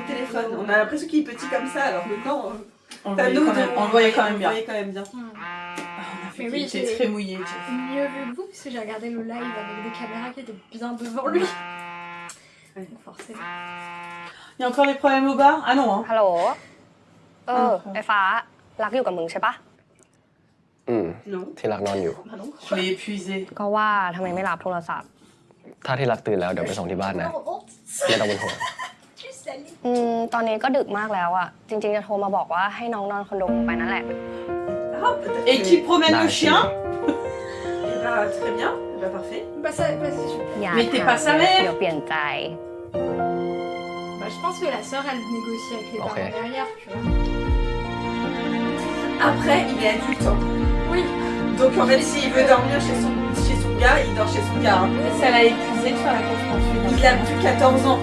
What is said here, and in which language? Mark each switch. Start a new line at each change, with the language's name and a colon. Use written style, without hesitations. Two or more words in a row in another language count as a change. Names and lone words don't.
French: On a l'impression qu'il est petit comme ça, alors que non, On le voyait quand même bien. Mais oui, Il était très mouillé. mieux vu que vous, parce que j'ai regardé le live avec des caméras qui étaient bien devant lui. Donc forcément. Il y a encore des problèmes au bar? Ah non, hein.
Thai: ฮัลโหล ไอ้ฟ้า รักอยู่กับมึงใช่ปะ
French: Non.
Thai: ที่รักนอนอยู่
French: Je l'ai épuisé.
Thai: ก็ว่าทำไมไม่รับโทรศัพท์ ถ้าที่รักตื่นแล้วเดี๋ยวไปส่งที่บ้านนะ ไม่ต้องเป็นห่วง ตอนนี้ก็ดึกมากแล้วอะจริงๆจะโทรมาบอกว่าให้น้องนอนคอนโดไปนั่นแหละ
French: Et qui promène le chien? Eh bah, très bien. Eh bah, parfait. Bah, ça, bah, c'est super.
Thai: อย่า
French: Mais t'es pas sa
Thai: ถาม
French: mère.
Thai: เดี๋ยวเปลี่ยนใจ
French: Bah, je pense que la sœur, elle négocie avec les Ok. parents derrière, tu vois. Après, il est adulte. Hein. Oui. Donc en fait, s'il veut dormir chez son gars, il dort chez son gars. Hein. Ça l'a épuisé de faire la course poursuite. Il a plus 14 ans.